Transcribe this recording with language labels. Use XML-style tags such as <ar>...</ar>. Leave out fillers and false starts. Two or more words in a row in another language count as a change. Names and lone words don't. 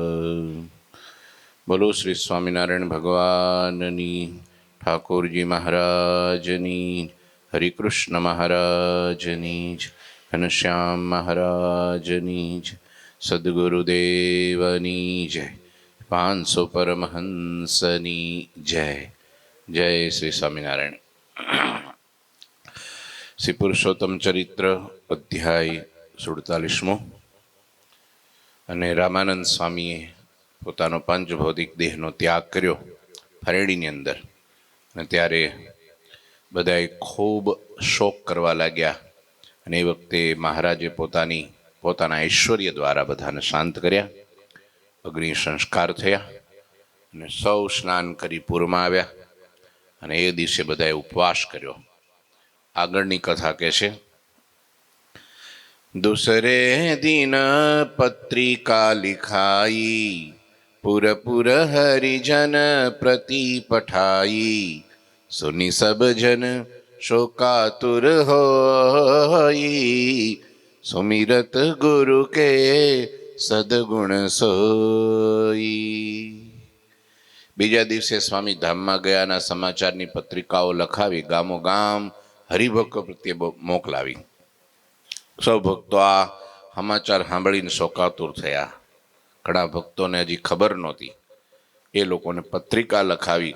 <gu>બોલો શ્રી સ્વામિનારાયણ ભગવાનની, ઠાકુરજી મહારાજની, હરિકૃષ્ણ મહારાજની, ઘનશ્યામ મહારાજની, સદ્ગુરુદેવની જય, 500 પરમહંસની જય। જય શ્રી સ્વામિનારાયણ। શ્રી પુરુષોત્તમ ચરિત્ર અધ્યાય 47 અને રામાનંદ સ્વામીએ પોતાનો પંચભૌતિક દેહનો ત્યાગ કર્યો ફરેડીની અંદર, અને ત્યારે બધાએ ખૂબ શોક કરવા લાગ્યા. અને એ વખતે મહારાજે પોતાના ઐશ્વર્ય દ્વારા બધાને શાંત કર્યા. અગ્નિ સંસ્કાર થયા અને સૌ સ્નાન કરી પૂરમાં આવ્યા. અને એ દિવસે બધાએ ઉપવાસ કર્યો. આગળની કથા કહે છે,</gu> <awa>दूसरे दिन पत्रिका लिखाई, पुर पुर हरिजन प्रति पठाई, सुनी सब जन शोकातुर होई, सुमिरत गुरु के सदगुण सोई.</awa> <gu>બીજા દિવસે સ્વામી ધામમાં ગયાના સમાચારની પત્રિકાઓ લખાવી ગામો ગામ હરિભક્તો પ્રત્યે મોકલાવી. સૌ ભક્તો આ સમાચાર સાંભળીને શોકાતુર થયા. ઘણા ભક્તોને હજી ખબર નહોતી. એ લોકોને પત્રિકા લખાવી.</gu>